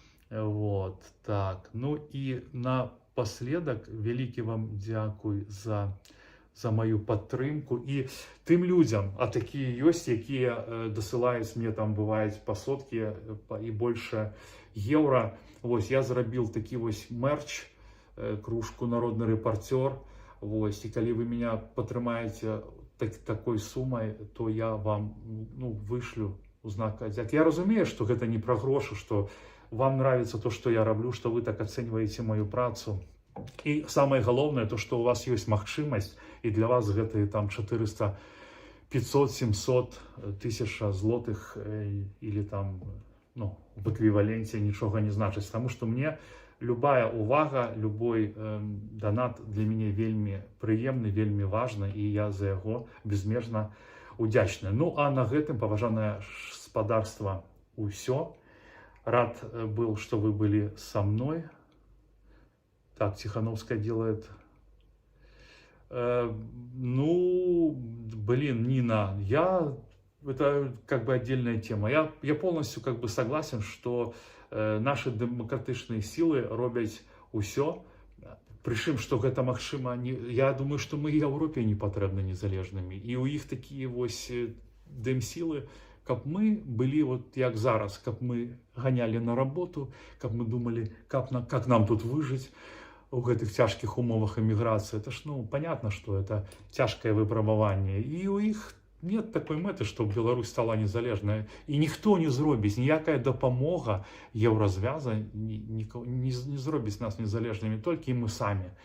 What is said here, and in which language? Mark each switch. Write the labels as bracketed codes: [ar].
[ru] Вот, так. Ну и напоследок, великий вам дякуй за мою падтрымку. [be] І тым людям, а такія ёсць, якія дасылаюць мне там бываюць па соткі і больше еўра. Вось я зрабіў такі вось мерч, кружку народны рэпартёр. Вось, і калі вы меня падтрымаеце такой суммой, то я вам, ну, вышлю у знак адзяк. Я разумею, что гэта не про грошы, что вам нравится то, что я раблю, что вы так оцениваете мою працу. [ru] И самое главное, то, что у вас есть магчымасць, и для вас гэта там 400, 500, 700 тысяч злотых или там, ну, в эквиваленте ничего не значит. Потому что мне любая увага, любой донат для меня [be] вельмі прыемны, вельмі важны, [ru] и я за яго безмежна удзячны. [be] Ну, а на гэтым, паважанае гаспадарства, усё. [ru] Рад был, что вы были со мной. Так, Тихановская делает. Ну, блин, Нина, это как бы отдельная тема. Я полностью как бы согласен, что наши демократичные силы [be] робяць усё. Причым, что гэта магчыма, я думаю, что мы и Европе не патрэбны незалежнымі. И у іх такие вось дэмсілы, каб мы были вот як зараз, каб мы ганялі на работу, каб мы думали, как нам тут выжить у гэтых цяжкіх умовах эміграцыі. [ru] Это ж, ну, понятно, что это [be] цяжкое выпрабаванне. [ru] И у іх нет такой мэты, чтобы Беларусь стала незалежной. [be] И никто не зробіць, ніякая дапамога еўразвяза не зробіць нас незалежнымі, толькі мы самі.